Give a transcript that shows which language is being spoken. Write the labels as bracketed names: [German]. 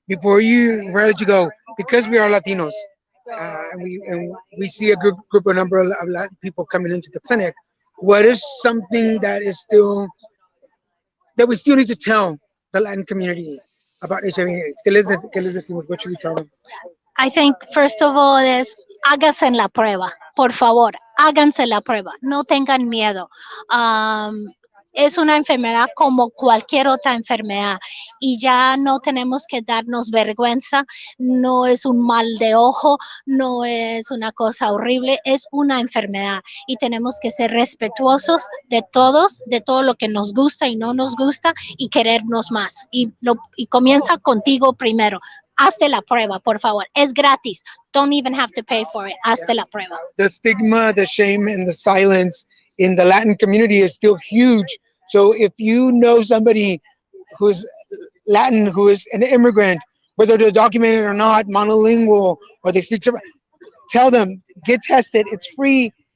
[English] Before you, where did you go? Because we are Latinos, and we see a group of number of Latin people coming into the clinic. What is something that is still that we still need to tell the Latin community about HIV/AIDS? ¿Qué les decimos? What should we tell them? [Spanish] I think first of all es háganse la prueba, por favor, háganse la prueba, no tengan miedo. Am, es una enfermedad como cualquier otra enfermedad y ya no tenemos que darnos vergüenza, no es un mal de ojo, no es una cosa horrible, es una enfermedad y tenemos que ser respetuosos de todos, de todo lo que nos gusta y no nos gusta y querernos más. Y comienza contigo primero. Hazte la prueba, por favor. Es gratis. [English] Don't even have to pay for it. [Spanish] Hazte la prueba. [English] The stigma, the shame, and the silence in the Latin community is still huge. So if you know somebody who's Latin, who is an immigrant, whether they're documented or not, monolingual, or they speak, tell them, get tested. It's free.